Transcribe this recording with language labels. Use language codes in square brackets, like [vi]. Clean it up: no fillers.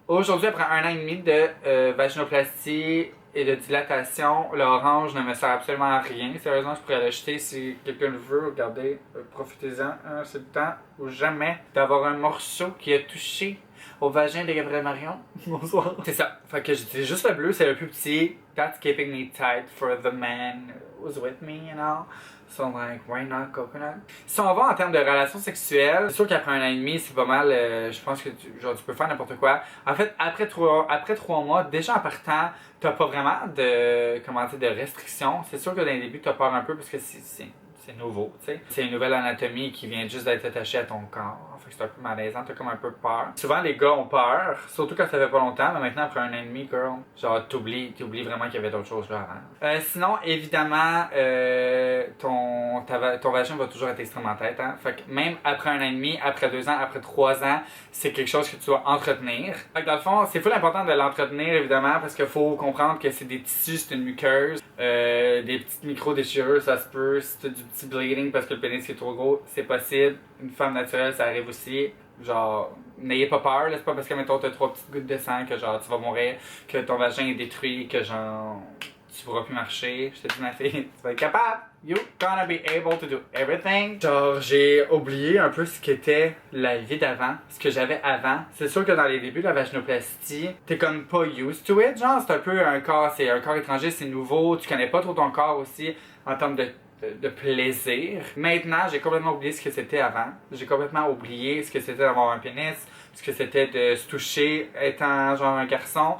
[fr] Aujourd'hui, après 1 an et demi de vaginoplastie et de dilatation, l'orange ne me sert absolument à rien. Sérieusement, je pourrais l'acheter si quelqu'un le veut. Regardez, profitez-en. Hein, c'est le temps ou jamais d'avoir un morceau qui a touché au vagin de Gabriel Marion. Bonsoir. C'est ça. Fait que j'utilise juste le bleu, c'est le plus petit. [en] That's keeping me tight for the man who's with me, you know. So like, why not coconut? [fr] Si on va en termes de relations sexuelles, c'est sûr qu'après 1 an et demi, c'est pas mal, je pense que tu peux faire n'importe quoi. En fait, après 3 mois, déjà en partant, t'as pas vraiment de restrictions. C'est sûr que dans les débuts, t'as peur un peu parce que c'est nouveau, tu sais. C'est une nouvelle anatomie qui vient juste d'être attachée à ton corps. Fait que c'est un peu malaisant, t'as comme un peu peur. Souvent, les gars ont peur, surtout quand ça fait pas longtemps, mais maintenant, après 1 an et demi, girl, genre, t'oublies vraiment qu'il y avait d'autres choses là avant. Sinon, évidemment, ton vagin va toujours être extrêmement tête, hein. Fait que même après 1 an et demi, après 2 ans, après 3 ans, c'est quelque chose que tu dois entretenir. Fait que dans le fond, c'est full important de l'entretenir, évidemment, parce qu'il faut comprendre que c'est des tissus, c'est une muqueuse, des petites micro-déchirures, ça se peut, si t'as du petit bleeding parce que le pénis est trop gros, c'est possible. Une femme naturelle, ça arrive aussi. Genre, n'ayez pas peur, là, c'est pas parce que, mettons, t'as 3 petites gouttes de sang que, genre, tu vas mourir, que ton vagin est détruit, que, genre, tu pourras plus marcher. Je te dis, ma fille, tu vas être capable. [en] You gonna be able to do everything. [fr] Genre, j'ai oublié un peu ce qu'était la vie d'avant, ce que j'avais avant. C'est sûr que dans les débuts de la vaginoplastie, t'es comme pas [en] used to it, [fr] genre, c'est un peu un corps étranger, c'est nouveau, tu connais pas trop ton corps aussi en termes de plaisir. Maintenant, j'ai complètement oublié ce que c'était avant. J'ai complètement oublié ce que c'était d'avoir un pénis, ce que c'était de se toucher étant genre un garçon.